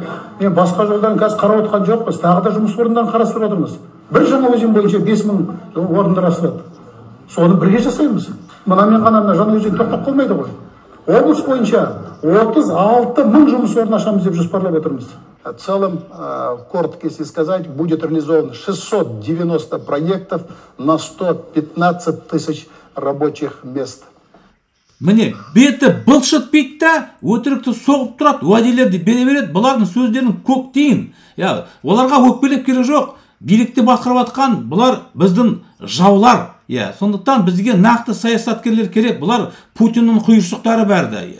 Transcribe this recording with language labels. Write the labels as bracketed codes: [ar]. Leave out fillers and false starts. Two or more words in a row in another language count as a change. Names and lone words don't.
[kk] Мен басқа жолдан қазір қарап отқан жоқпыз, тағы да жұмыс орындарын қарастырып отырмыз. Бір жаңа өзен бойынша 5000 орындар ашылады. Соны бірге жасаймыз. Мұнамен ғана жаңа өзен тоқтап қалмайды ғой. Облыс бойынша 36 000 жұмыс орнын ашамыз деп жоспарлап отырмыз. [ru] В целом, коротко если сказать, будет реализовано 690 проектов на 115 000 рабочих мест. [kk] Міне, беті бұлшыт бейт та, өтірікті соғып тұрады, уәделерді бере береді, бұлардың сөздерін көк тиын. Оларға өкпелеп керек жоқ, билікті басқарып жатқан бұлар біздің жаулар. Сондықтан бізге нақты саясаткерлер керек. Бұлар Путиннің құйыршықтары бәрді.